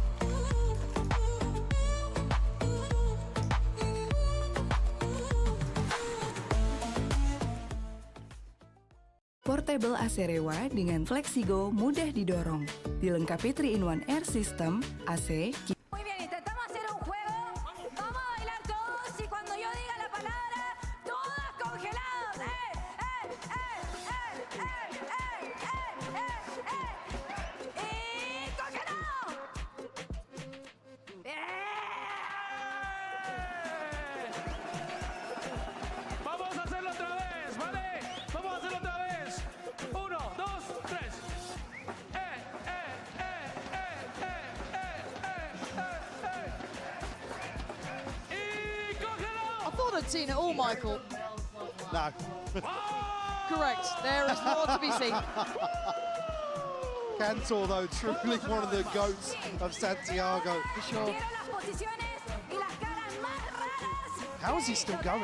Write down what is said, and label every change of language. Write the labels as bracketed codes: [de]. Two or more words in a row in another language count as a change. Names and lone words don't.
[en] Portable AC [id] Rewa dengan Flexigo mudah didorong. Dilengkapi [en] 3-in-1 air system, [id] AC, [es] Muy bien, intentamos hacer un juego. Vamos a bailar todos y cuando yo diga la palabra, todas congeladas. Y congelado. Vamos a hacerlo otra vez, ¿vale? Vamos a hacerlo otra vez. 1, 2, 3. Y congelado. [en] I thought I'd seen it all, Michael. No. Correct. There is more to be seen. Cantor, though, truly one of the goats of Santiago. For sure. How is he still going?